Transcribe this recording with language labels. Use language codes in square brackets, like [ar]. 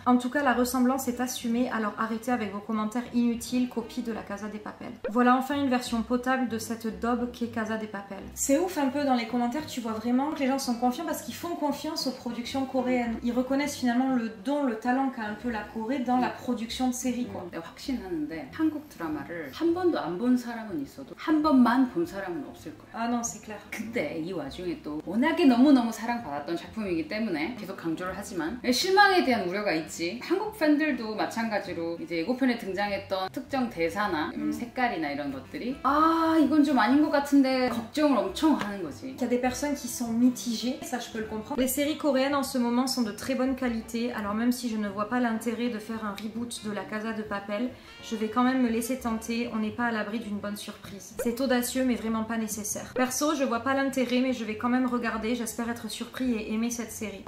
[fr] En tout cas, la ressemblance est assumée, alors arrêtez avec vos commentaires inutiles, copie de la Casa de Papel. Voilà enfin une version potable de cette daube qu'est Casa de Papel. C'est ouf un peu dans les commentaires, tu vois vraiment que les gens sont confiants parce qu'ils font confiance aux productions coréennes. Ils reconnaissent finalement le don, le talent qu'a un peu la Corée dans la production de séries, quoi. [ko] 내가 확신하는데 한국 드라마를 한 번도 안 본 사람은 있어도 한 번만 본 사람은 없을 거야. [fr] Ah non, c'est clair. [ko] 근데 이 와중에 또 워낙에 너무너무 사랑받았던 작품이기 때문에 계속 강조를 하지만 실망에 대한 우려가 있지. 한국 팬들도 마찬가지로 이제 예고편에 등장했던 특정 대사나 색깔이나 이런 것들이 아 이건 좀 아닌 것 같은데 걱정을 엄청 하는 거지. [fr] Il y a des personnes qui sont mitigées, ça je peux le comprendre. Les séries coréennes en ce moment sont de très bonne qualité, alors même si je ne vois pas l'intérêt de faire un reboot de la Casa de Papel, je vais quand même me laisser tenter, on n'est pas à l'abri d'une bonne surprise. C'est audacieux mais vraiment pas nécessaire. Perso, je vois pas l'intérêt mais je vais quand même regarder, j'espère être surpris et aimer cette série.